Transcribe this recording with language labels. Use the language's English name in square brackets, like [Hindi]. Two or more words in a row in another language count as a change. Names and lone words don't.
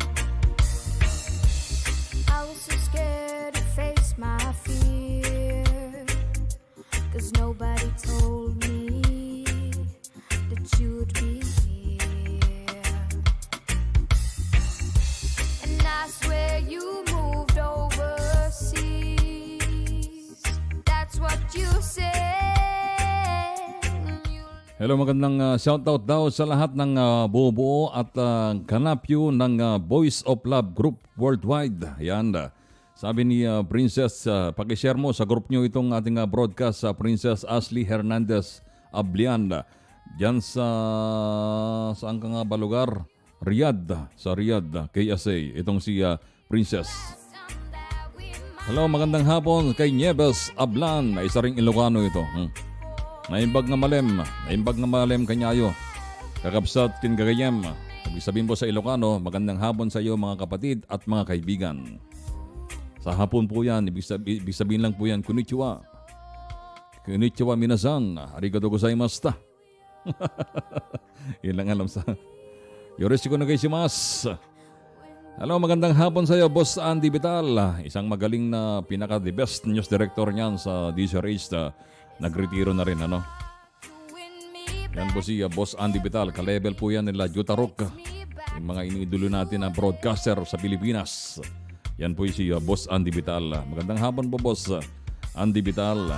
[English] I was so scared to face my fear, 'cause nobody told me that you'd be here. And I swear you moved overseas. That's what you said. Hello, [Filipino] magandang shoutout daw sa lahat ng buo at kanapyo ng Voice of Love Group Worldwide. Yan. Sabi ni Princess, pag-share mo sa group nyo itong ating broadcast sa Princess Ashley Hernandez Ablian. Diyan saan ka nga ba lugar? Riyadh. Sa Riyadh, KSA. Itong si Princess. Hello, magandang hapon kay Nieves Ablan. Isa ring Ilocano ito. [Iloko] Naimbag nga malem kanyayo. Kakabsat kin gagayem. [Filipino] Ibig sabihin po sa Ilocano, magandang hapon sa iyo mga kapatid at mga kaibigan. Sa hapon po yan, ibig sabihin lang po yan, konnichiwa. [Japanese] こんにちは皆さん。ありがとうございました. [Filipino] Yun lang alam sa... [Japanese] よろしくお願いします. [Filipino] Hello, magandang hapon sa iyo, Boss Andy Vital. Isang magaling na pinaka- [English] the best news director [Filipino] niyan sa DZRH. Nagretiro na rin, ano? Yan po si Boss Andy Vital. Ka-level po yan nila Jutarok. Yung mga iniidolo natin na broadcaster sa Pilipinas. Yan po si Boss Andy Vital. Magandang hapon po, Boss Andy Vital.